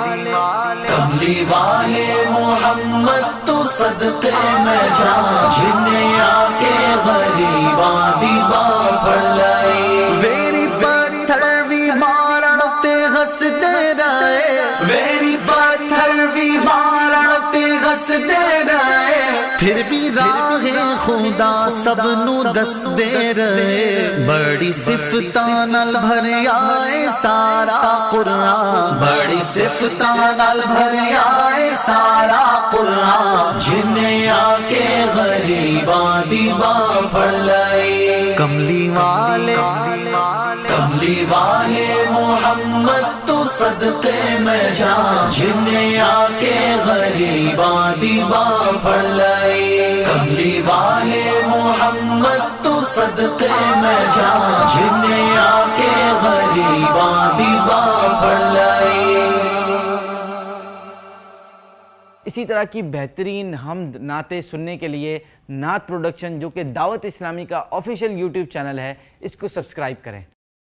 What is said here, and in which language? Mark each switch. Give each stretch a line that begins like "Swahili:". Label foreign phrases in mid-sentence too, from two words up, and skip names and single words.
Punjabi: محمد تو صدقے میں جان، جن نے آ کے غریباں دی باں پھڑ لئی، ویری پتھر بھی مارن تے ہسدے رہے، ویری پتھر بھی مارن تے ہسدے رہے، پھر بھی راہ خدا سب نو دس دے رہے، بڑی صفتاں نال بھریا اے سارا قرآن، بڑی صفتاں نال بھریا اے سارا قرآن، جن نے آ کے غریباں دی باں پھڑ لئی، کملی والے محمد تو صدقے میں جان، جن نے آ کے غریباں دی باں پھڑ لئی، کملی والے محمد تو صدقے میں جان، جن نے آ کے غریباں دی باں پھڑ لئی۔
Urdu: اسی طرح کی بہترین حمد نعتیں سننے کے لیے نعت پروڈکشن جو کہ دعوت اسلامی کا
English: official YouTube channel
Urdu: ہے، اس کو سبسکرائب کریں۔